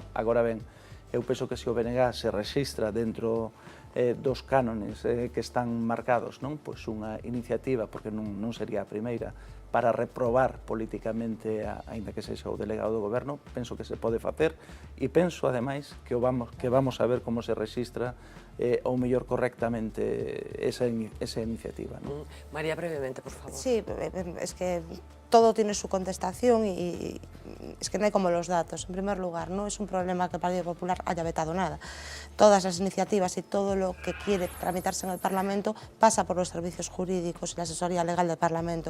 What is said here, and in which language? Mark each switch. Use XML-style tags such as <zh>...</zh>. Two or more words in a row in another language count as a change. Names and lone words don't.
<gl>Agora ben, eu penso que se o BNG se rexistra dentro dos cánones que están marcados, non? Pois unha iniciativa, porque non sería a primeira, para reprobar políticamente, aínda que sexa o delegado do goberno, penso que se pode facer, e penso, ademais, que vamos a ver como se rexistra ou mellor correctamente esa iniciativa. María, brevemente, por favor.</gl> <es>Sí, es que todo tiene su contestación y es que no hay como los datos. En primer lugar, no es un problema que el Partido Popular haya vetado nada. Todas las iniciativas y todo lo que quiere tramitarse en el Parlamento pasa por los servicios jurídicos y la asesoría legal del Parlamento.</es>